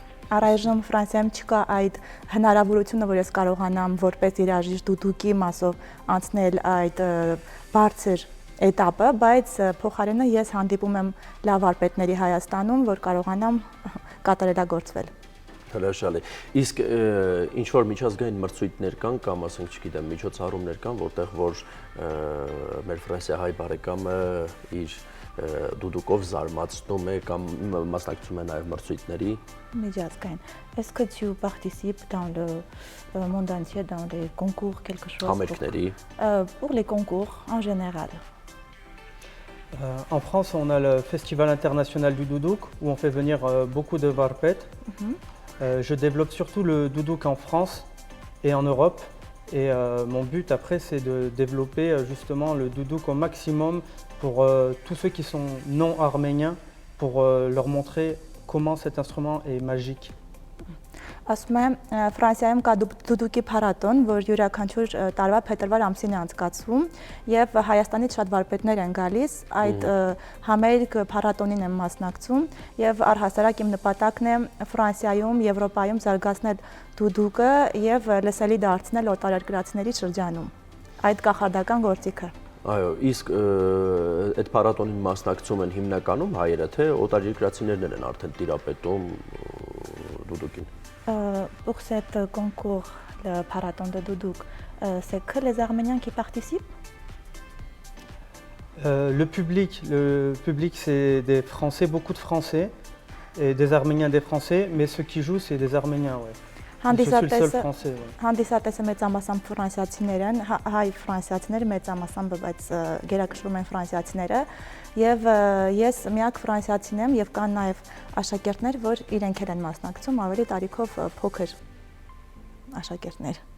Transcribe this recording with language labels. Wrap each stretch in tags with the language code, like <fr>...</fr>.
<hy>Առայժմ Ֆրանսիայում չկա այդ հնարավորությունը, որ ես կարողանամ որպես երաժիշտ դուդուկի մասով անցնել այդ բարձր էտապը, բայց փոխարենը ես հանդիպում եմ լավ վարպետների Հայաստանում, որ կարողանամ կատարելագործվել։ Հրաշալի։ Իսկ ինչ որ միջազգային մրցույթներ կան կամ ասենք, չգիտեմ, միջոցառումներ կան, որտեղ որ մեր ֆրանսիահայ բարեկամը իր դուդուկով զարմացնում է կամ մասնակցում է նաև մրցույթների միջազգային։</hy> <fr>Est-ce que tu participes dans le monde entier dans les concours quelque chose?</fr> <hy>Համերգների։</hy> <fr>Pour les concours en général. En France, on a le Festival international du doudouk où on fait venir beaucoup de varpettes. Je développe surtout le doudouk en France et en Europe. Et mon but après, c'est de développer justement le doudouk au maximum pour tous ceux qui sont non arméniens, pour leur montrer comment cet instrument est magique.</fr> <hy>Ասում եմ Ֆրանսիայում կա դուդուկի փառատոն, որ յուրաքանչյուր տարվա փետրվար ամսին է անցկացվում եւ Հայաստանից շատ վարպետներ են գալիս, այդ համերգ փառատոնին եմ մասնակցում եւ առհասարակ իմ նպատակն է Ֆրանսիայում, Եվրոպայում զարգացնել դուդուկը եւ լսելի դարձնել օտարերկրացիների շրջանում։ Այդ կախարդական գործիքը։ Այո, իսկ այդ փառատոնին մասնակցում են հիմնականում հայերը, թե օտարերկրացիներն են արդեն տիրապետում դուդուկին։</hy> <fr>Pour cet concours, le Marathon de Doudouk, c'est que les Arméniens qui participent? Le public c'est des Français, beaucoup de Français, et des Arméniens, des Français, mais ceux qui jouent, c'est des Arméniens, ouais. Je suis le seul Français. Ouais.</fr> <hy>Հանդիսատեսը մեծամասամբ ֆրանսիացիներ են, հայ ֆրանսիացիներ մեծամասամբ, բայց գերակշռում են ֆրանսիացիները, եւ ես միակ ֆրանսիացին եմ եւ կան նաեւ աշակերտներ, որ իրենք են մասնակցում, ավելի տարիքով փոքր աշակերտներ։</hy>